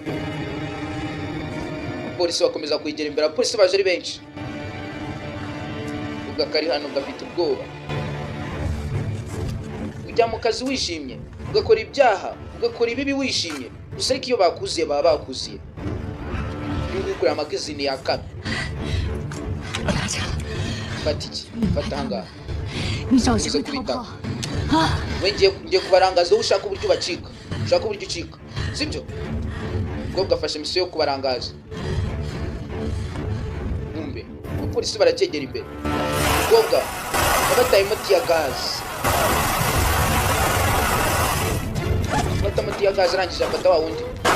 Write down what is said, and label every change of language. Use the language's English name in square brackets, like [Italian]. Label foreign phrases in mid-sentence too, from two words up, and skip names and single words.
[Kinyarwanda] polisi bakomeza kwegera imbere abapolisi baje ari benshi ubwo kari hano gafite ubwoba ujya mu kazi wishimye ugakora ibyaha ugakora ibibi wishimye gusa ariko iyo bakuziye baba bakuziye ugukora amagazine ya kabi fata iki fata ahangaha [Chinese] 你找机会逃跑。 [Kinyarwanda] ngiye kubarangaza wowe ushaka uburyo bacika ushaka uburyo ucika sibyo ubwo afashe misiyo yo kubarangaza numbe abapolisi baracyegera imbere ubwo abataye imiti ya gazi bata imiti ya gazi arangije afata wa wundi